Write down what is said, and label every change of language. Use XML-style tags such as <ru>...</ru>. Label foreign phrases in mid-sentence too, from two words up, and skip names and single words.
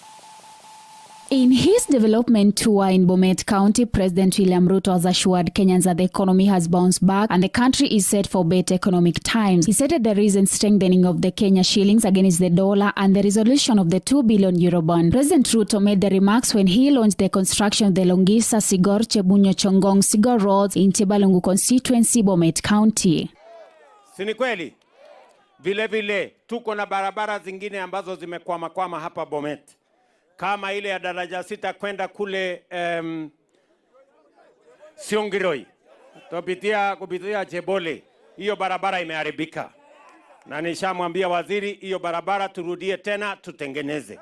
<en>In his development tour in Bomet County, President William Ruto has assured Kenyans that the economy has bounced back and the country is set for better economic times. He cited the recent strengthening of the Kenya shillings against the dollar and the resolution of the €2 billion Eurobond. President Ruto made the remarks when he launched the construction of the Longisa, Sigor, Chebunyo, Chongong, Sigor roads in Tebalungu constituency, Bomet County.</en> <sw>Sini kweli? Vile tuko na barabara zingine ambazo zimekwama hapa Bomet. Kama ile ya daraja 6 kwenda kule Siongiroi. Kupitia Chebole. Hiyo barabara imeharibika. Na nishamwambia waziri hiyo barabara turudie tena tutengeneze.</sw>